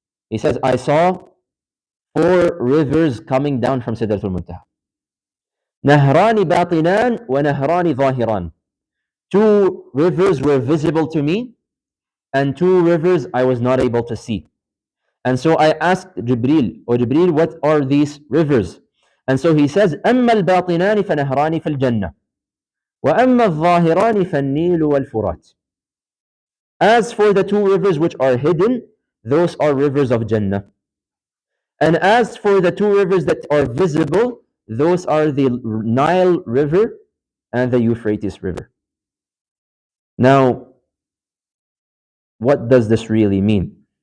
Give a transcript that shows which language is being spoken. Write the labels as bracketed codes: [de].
[en] He says, I saw 4 rivers coming down from Sidratul Muntaha. [ar] نَهْرَانِ بَاطِنَانِ وَنَهْرَانِ ظَاهِرَانِ. [en] 2 rivers were visible to me, and 2 rivers I was not able to see. And so I asked Jibreel, O Jibreel, what are these rivers? And so he says, [ar] أَمَّا الْبَاطِنَانِ فَنَهْرَانِ فِي الْجَنَّةِ وَأَمَّا الظَّاهِرَانِ فَالنِّيلُ وَالْفُرَاتِ. [en] As for the 2 rivers which are hidden, those are rivers of Jannah. And as for the 2 rivers that are visible, those are the Nile River and the Euphrates River. Now, what does this really mean?